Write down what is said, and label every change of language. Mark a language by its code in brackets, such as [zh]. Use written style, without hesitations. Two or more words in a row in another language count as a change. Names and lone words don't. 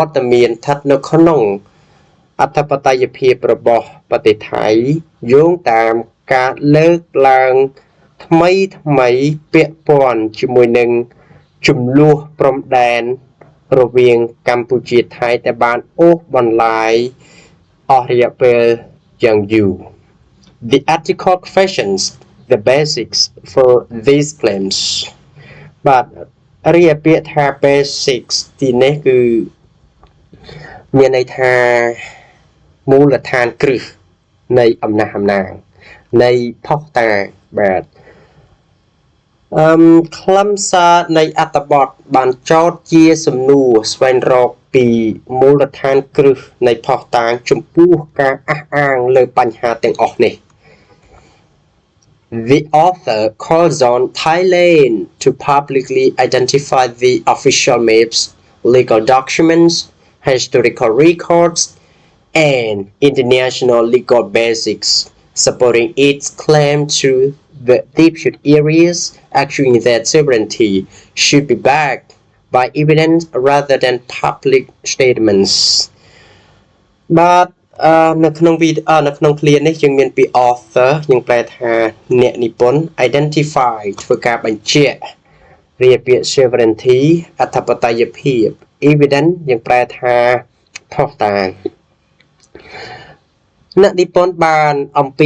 [km] ត្តមានស្ថិតនៅក្នុងអធិបតេយ្យភាពរបស់ប្រទេសថៃយោងតាមការលើកឡើង ថ្មីពាក់ព័ន្ធជាមួយនឹងចំនួនព្រំដែនរវាងកម្ពុជា ថៃដែលបានអូសបន្លាយអស់រយៈពេលយ៉ាងយូរ [en] The article questions the basics for these claims [km] បាទរីឯពាក្យថា basics ទីនេះគឺមានន័យថាមូលដ្ឋានគ្រឹះនៃអំណះអំណាងនៃភស្តុតាងបាទ ខ្លឹមសារនៃអត្ថបទបានចោទជាសំណួរស្វែងរកពីមូលដ្ឋានគ្រឹះនៃភស្តុតាងចំពោះការអះអាងលើបញ្ហាទាំងអស់នេះ [en] The author calls on Thailand to publicly identify the official maps, legal documents, historical records, and international legal basics supporting its claim to the disputed areas, arguing that sovereignty should be backed by evidence rather than public statements. [km] But នៅក្នុងឃ្លានេះយើងមានពី author យើងប្រែថាអ្នកនិពន្ធ identify ធ្វើការបញ្ជាក់រាយពាក្យ sovereignty អធិបតេយ្យភាព evidence យើងប្រែថាភស្តុតាងអ្នកនិពន្ធបានអំពា